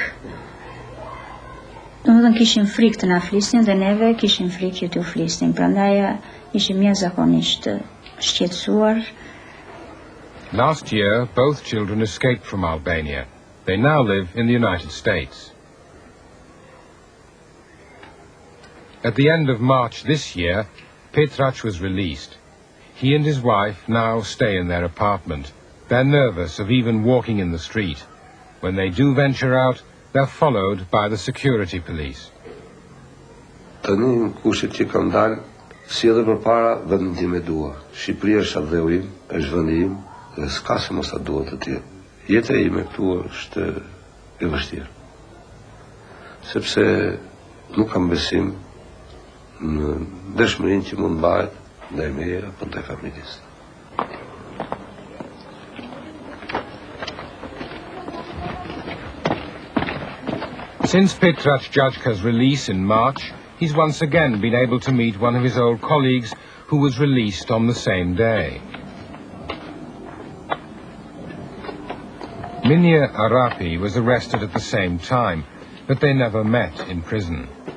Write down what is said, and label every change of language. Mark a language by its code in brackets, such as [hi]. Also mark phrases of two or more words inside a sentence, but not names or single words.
[sq] Domethënë kishim frikë të na flisnin dhe neve kishim frikë që t'u flisnin. Prandaj ishim jashtëzakonisht shqetësuar. [en] Last year, both children escaped from Albania. They now live in the United States. At the end of March this year, Petrac was released. He and his wife now stay in their apartment. They're nervous of even walking in the street. When they do venture out, they're followed by the security police. [sq] Tani kushtet që kam dalë, si edhe përpara vendin tim e dua. Shqipëria është ardheu im, është vendi im, dhe s'ka se mos ta dua të tjerë. Jeta ime këtu është e vështirë. Sepse nuk kam besim në dëshmërinë që mund bëhet ndaj meje apo ndaj familjes. [en] Since Petrac Jajka's release in March, he's once again been able to meet one of his old colleagues who was released on the same day. Minia Arapi was arrested at the same time, but they never met in prison.